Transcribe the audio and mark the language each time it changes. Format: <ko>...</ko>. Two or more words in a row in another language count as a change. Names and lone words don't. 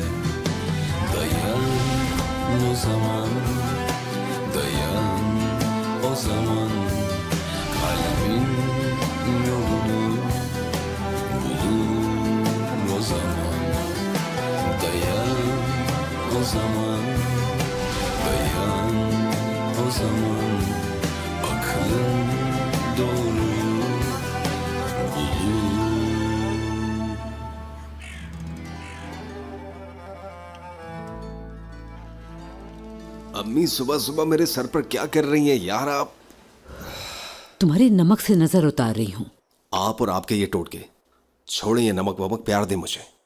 <tr>Dayan o zaman, dayan o zaman, kalbin yolunu bulur o zaman. Dayan o zaman, dayan o zaman, aklın doğruyu bulur.</tr> <hi>अम्मी सुबह सुबह मेरे सर पर क्या कर रही हैं यार आप? तुम्हारे नमक से नजर उतार रही हूँ। आप और आपके ये टोटके छोड़े, ये नमक वमक, प्यार दे मुझे।</hi>